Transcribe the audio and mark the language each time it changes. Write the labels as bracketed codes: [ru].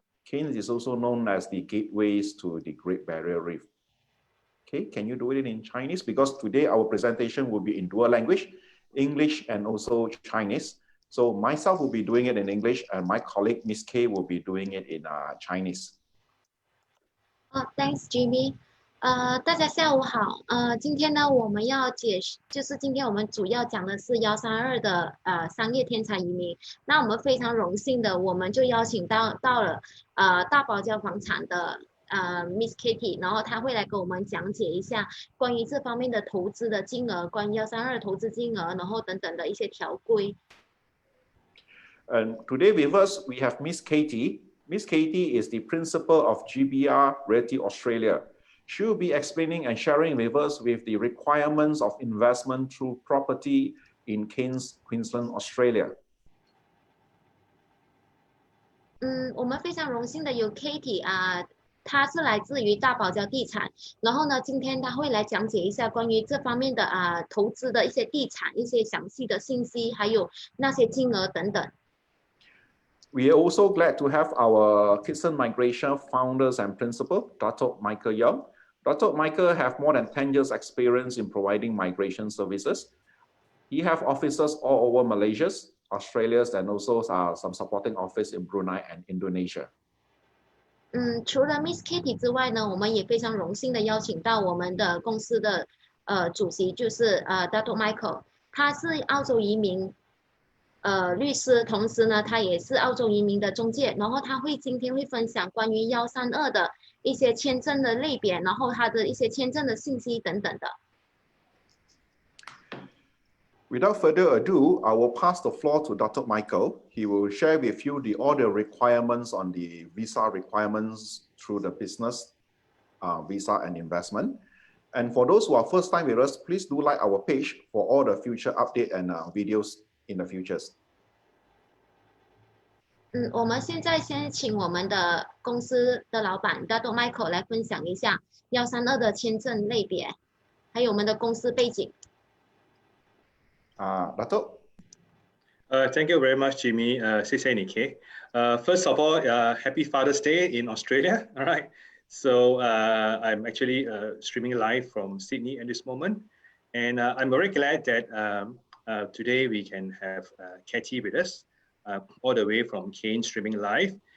[en] Cairns is also known as the gateways to the Great Barrier Reef. Okay, can you do it in Chinese? Because today our presentation will be in dual language, English and also Chinese. So myself will be doing it in English and my colleague Miss K will be doing it in Chinese. Thanks, Jimmy. [zh] 大家下午好。今天呢，我们要今天我们主要讲的是132的商业天才移民。那我们非常荣幸的，我们就邀请到了大堡礁房产的Miss Kitty， 然后她会来给我们讲解一下关于这方面的投资的金额，关于132投资金额，然后等等的一些条规。 [en] And today with us we have Miss Katie. Miss Katie is the principal of GBR Realty Australia. She will be explaining and sharing with us with the requirements of investment through property in Cairns, Queensland, Australia. [zh] 我们非常荣幸的有 Katie 她是来自于大堡礁地产，然后呢，今天她会来讲解一下关于这方面的投资的一些地产一些详细的信息，还有那些金额等等。 [en] We are also glad to have our Kitson Migration founders and principal, Dato Michael Yong. Dato Michael have more than 10 years experience in providing migration services. He have offices all over Malaysia, Australia, and also some supporting office in Brunei and Indonesia. [zh] 除了 Miss Kitty 之外呢，我们也非常荣幸的邀请到我们的公司的主席，就是Dato Michael， 他是澳洲移民律师，同时呢，他也是澳洲移民的中介，然后今天会分享关于132的一些签证的类别，然后他的一些签证的信息等等的。 [en] Without further ado, I will pass the floor to Dr. Michael. He will share with you all the requirements on the visa requirements through the business, visa and investment. And for those who are first time with us, please do like our page for all the future update and videos in the futures. [zh] 我们现在先请我们的公司的老板 Dato Michael 来分享一下132的签证类别，还有我们的公司背景。 [en] Dato. Thank you very much, Jimmy. First of all, happy Father's Day in Australia. All right. So I'm actually streaming live from Sydney at this moment. And I'm very glad that today we can have Katie with us all the way from Cairns streaming live.